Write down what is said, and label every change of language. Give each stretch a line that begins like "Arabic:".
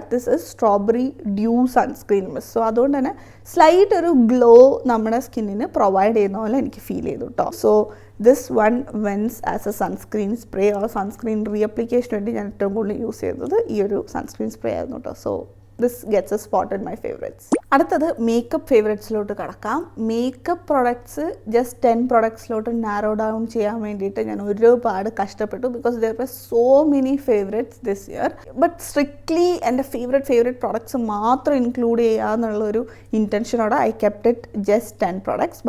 English: This is strawberry dew sunscreen mist.
Malayalam: So അതുകൊണ്ട് തന്നെ slight ഒരു ഗ്ലോ നമ്മുടെ സ്കിന്നിന് പ്രൊവൈഡ് ചെയ്യുന്ന പോലെ എനിക്ക് ഫീൽ ചെയ്തു കേട്ടോ. So this one vents as A sunscreen spray or sunscreen റീഅപ്ലിക്കേഷന് വേണ്ടി ഞാൻ ഏറ്റവും കൂടുതൽ യൂസ് ചെയ്തത് ഈ ഒരു സൺസ്ക്രീൻ സ്പ്രേ ആയിരുന്നു കേട്ടോ.
English: So this gets a spot in my favorites.
Malayalam: അടുത്തത് മേക്കപ്പ് ഫേവറേറ്റ്സിലോട്ട് കടക്കാം. Makeup products just 10 പ്രൊഡക്ട്സിലോട്ട് narrow down ചെയ്യാൻ വേണ്ടിയിട്ട് ഞാൻ ഒരുപാട് കഷ്ടപ്പെട്ടു.
English: Because there were so many favourites this year. But strictly
Malayalam: എൻ്റെ ഫേവറേറ്റ് പ്രൊഡക്ട്സ് മാത്രം ഇൻക്ലൂഡ് ചെയ്യുക എന്നുള്ളൊരു ഇൻറ്റൻഷനോടെ
English: I kept it just 10 products.